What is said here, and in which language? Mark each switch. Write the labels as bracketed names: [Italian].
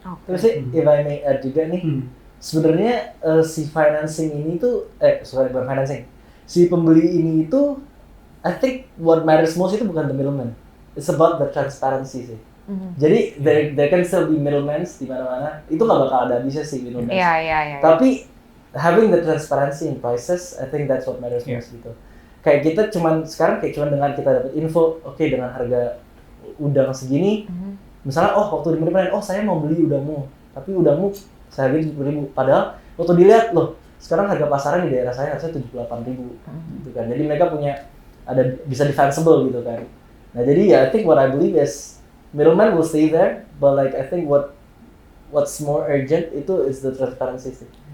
[Indonesian] Terus sih, [English] if I may add [Indonesian] juga nih, sebenarnya si financing ini tuh bukan financing, si pembeli ini itu [English] I think what matters most [Indonesian] itu bukan [English] the middleman, it's about the transparency [Indonesian] sih. Jadi [English] there can still be middlemen [Indonesian] di mana-mana, itu nggak bakal ada habisnya sih middlemen. Tapi [English] having the transparency in prices, I think that's what matters most [Indonesian] gitu. Kayak kita sekarang dengan kita dapat info, dengan harga udang segini, misalnya waktu di middleman, saya mau beli udangmu, tapi udangmu saya harganya 70.000, padahal waktu dilihat loh, sekarang harga pasaran di daerah saya harusnya 78.000 gitu kan. Jadi mereka punya ada bisa defensible gitu kan. Nah jadi ya [English] I think what I believe is middleman will stay there, but like I think what's more urgent [Indonesian] itu [English] is the transparency [Indonesian] sih.